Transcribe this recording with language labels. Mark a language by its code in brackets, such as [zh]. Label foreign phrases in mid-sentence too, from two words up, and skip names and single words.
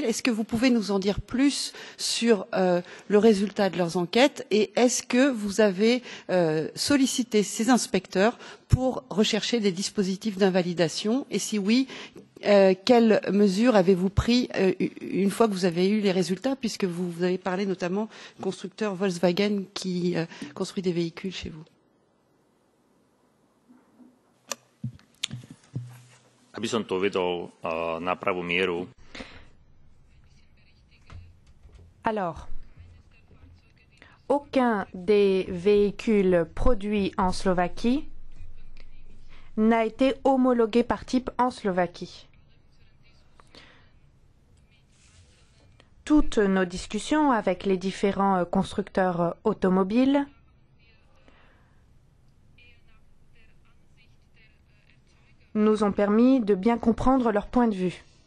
[fr] Est-ce que vous pouvez nous en dire plus sur le résultat de leurs enquêtes et est-ce que vous avez sollicité ces inspecteurs pour rechercher des dispositifs d'invalidation et si oui, quelles mesures avez-vous prises une fois que vous avez eu les résultats puisque vous avez parlé notamment du constructeur Volkswagen qui construit des véhicules chez vous? [sk] Aby som to uvedol na pravú mieru. [fr] Alors, aucun des véhicules produits en Slovaquie n'a été homologué par type en Slovaquie. Toutes nos discussions avec les différents constructeurs automobiles nous ont permis de bien comprendre leur point de vue.